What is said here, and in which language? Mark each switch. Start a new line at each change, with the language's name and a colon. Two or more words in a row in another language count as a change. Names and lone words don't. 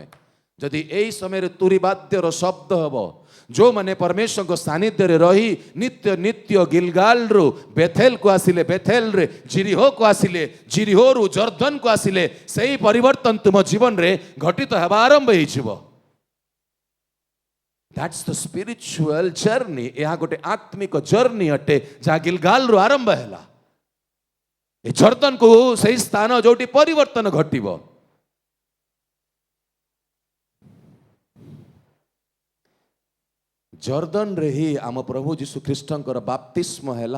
Odia: ଯଦି ଏଇ ସମୟରେ ତୁରୀ ବାଦ୍ୟର ଶବ୍ଦ ହେବ, ଯେଉଁମାନେ ପରମେଶ୍ୱରଙ୍କ ସାନ୍ନିଧ୍ୟରେ ରହି ନିତ୍ୟ ନିତ୍ୟ ଗିଲଗାଲରୁ ବେଥେଲକୁ ଆସିଲେ, ବେଥେଲରେ ଜିରିହୋକୁ ଆସିଲେ, ଜିରିହୋରୁ ଜର୍ଦ୍ଦନକୁ ଆସିଲେ, ସେହି ପରିବର୍ତ୍ତନ ତୁମ ଜୀବନରେ ଘଟିତ ହେବା ଆରମ୍ଭ ହେଇଯିବ।
English: That's the spiritual journey.
Odia: ଏହା ଗୋଟେ ଆତ୍ମିକ ଜର୍ଣ୍ଣି ଅଟେ ଯାହା ଗିଲଗାଲରୁ ଆରମ୍ଭ ହେଲା। ଏ ଜର୍ଦ୍ଦନକୁ ସେହି ସ୍ଥାନ ଯୋଉଠି ପରିବର୍ତ୍ତନ ଘଟିବ। ଜର୍ଦ୍ଦନରେ ହିଁ ଆମ ପ୍ରଭୁ ଯୀଶୁ ଖ୍ରୀଷ୍ଟଙ୍କର ବାପ୍ତିସ୍ମ ହେଲା।